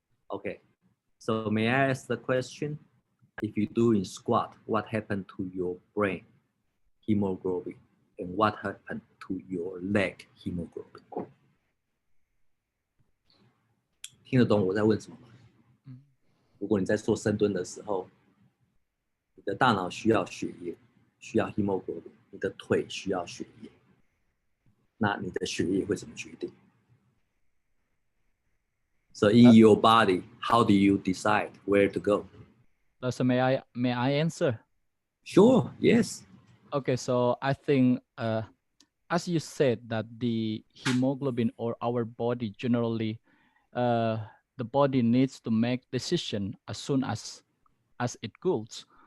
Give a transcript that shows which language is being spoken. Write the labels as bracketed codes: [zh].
[en] Okay, so may I ask the question? If you do in squat, what happened to your brain hemoglobin and what happened to your leg hemoglobin? [zh] 听得懂我在问什么吗？如果你在做深蹲的时候，你的大脑需要血液，需要 hemoglobin， 你的腿需要血液，那你的血液会怎么决定？ [en] So in your body, how do you decide where to go? So may I answer? Sure, yes. Okay, so I think as you said that the hemoglobin or our body generally, the body needs to make decision as soon as it cools.